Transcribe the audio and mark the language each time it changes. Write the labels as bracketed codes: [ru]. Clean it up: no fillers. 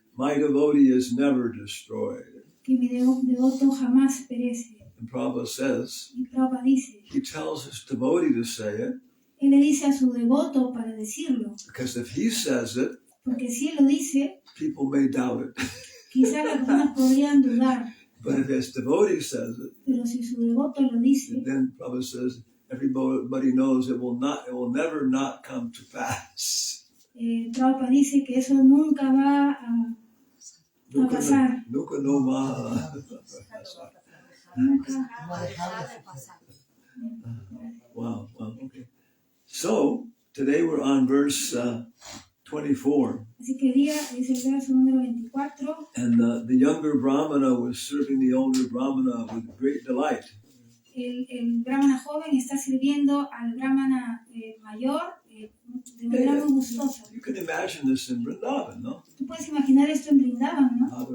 [en] My devotee is never destroyed. [es] Que mi devoto jamás perece. [en] And Prabhupada says, [es] y Prabhupada dice, [en] he tells his devotee to say it. [es] Él le dice a su devoto para decirlo. [en] Because if he says it, [es] porque si él lo dice, [en] people may doubt it. [es] Quizás las personas podrían dudar. [en] But if his devotee says it, [es] pero si su devoto lo dice, [en] then Prabhupada says, everybody knows it will never not come to pass. [es] Prabhupada dice que eso nunca va a pasar. Nunca no va. [en] Wow, okay. So, today we're on verse 24. [es] Así que día es el verso número 24. [en] And the younger Brahmana was serving the older Brahmana with great delight. [es] El brahmana joven está sirviendo al brahmana mayor de manera muy gustosa. [en] You can imagine this in Vrindavan, no? [es] Tú puedes imaginar esto en Vrindavan, ¿no?